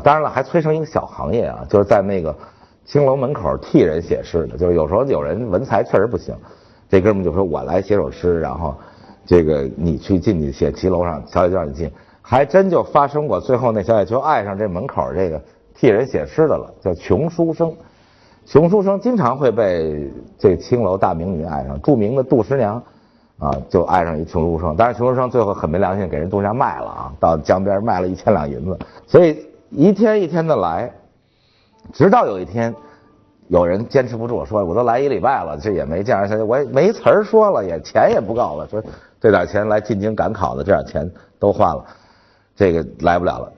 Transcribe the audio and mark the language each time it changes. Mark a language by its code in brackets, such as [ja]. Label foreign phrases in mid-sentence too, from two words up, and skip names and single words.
[zh] 當然了，還催生一個小行業啊，就是在那個青樓門口替人寫詩的，就是有時候有人文采確實不行，這哥們就說我來寫首詩，然後這個你去進去寫騎樓上，小姐就讓你進。還真就發生過，最後那小姐就愛上這門口這個替人寫詩的了，叫窮書生。窮書生经常会被这青楼大名女爱上，著名的杜十娘啊，就爱上一穷书生。但是穷書生最後很沒良心，給人杜十娘賣了啊，到江邊賣了1000兩銀子。所以一天一天的來，直到有一天有人堅持不住，說我都來1禮拜了，這也沒見着下去，我也沒詞兒說了，也錢也不夠了，說這點錢來進京趕考的，這點錢都花了，這個來不了了。